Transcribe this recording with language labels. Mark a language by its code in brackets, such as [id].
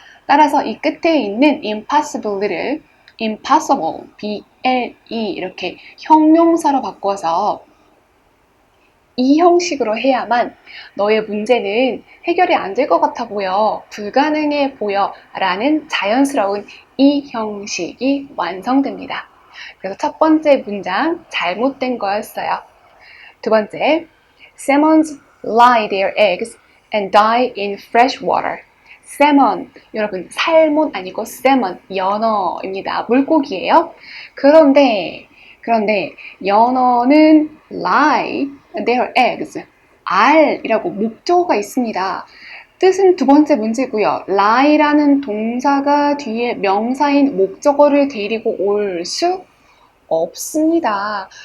[ko] 따라서 이 끝에 있는 impossible를 impossible, B-L-E 이렇게 형용사로 바꿔서 이 형식으로 해야만 너의 문제는 해결이 안 될 것 같아 보여, 불가능해 보여 라는 자연스러운 이 형식이 완성됩니다. 그래서 첫 번째 문장 잘못된 거였어요. 두 번째, [en] Salmons lay their eggs and die in fresh water. [ko] salmon, 여러분 살몬 아니고 salmon, 연어입니다. 물고기예요. 그런데 연어는 [en] lay their eggs, [ko] 알이라고 목적어가 있습니다. 뜻은 두 번째 문제고요. lie라는 동사가 뒤에 명사인 목적어를 데리고 올 수 없습니다.